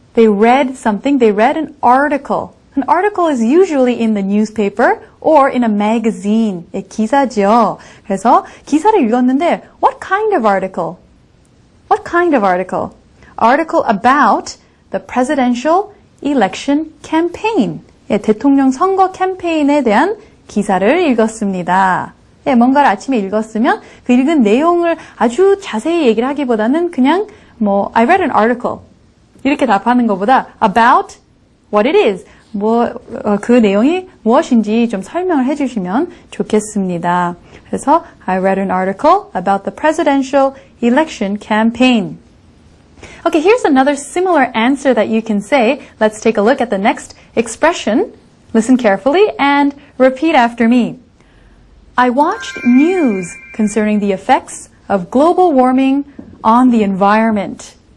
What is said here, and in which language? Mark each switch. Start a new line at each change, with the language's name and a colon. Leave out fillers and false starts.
English: They read something. They read an article. An article is usually in the newspaper or in a magazine.
Korean: 기사죠. 그래서 기사를 읽었는데,
English: what kind of article? What kind of article? Article about the presidential election campaign.
Korean: 대통령 선거 캠페인에 대한 기사를 읽었습니다. 뭔가를 아침에 읽었으면 그 읽은 내용을 아주 자세히 얘기를 하기보다는 그냥
English: I read an article
Korean: 이렇게 답하는 것보다
English: about what it is.
Korean: 그 내용이 무엇인지 좀 설명을 해주시면 좋겠습니다. 그래서
English: I read an article about the presidential election campaign. Okay, here's another similar answer that you can say. Let's take a look at the next expression. Listen carefully and repeat after me. I watched news concerning the effects of global warming on the environment.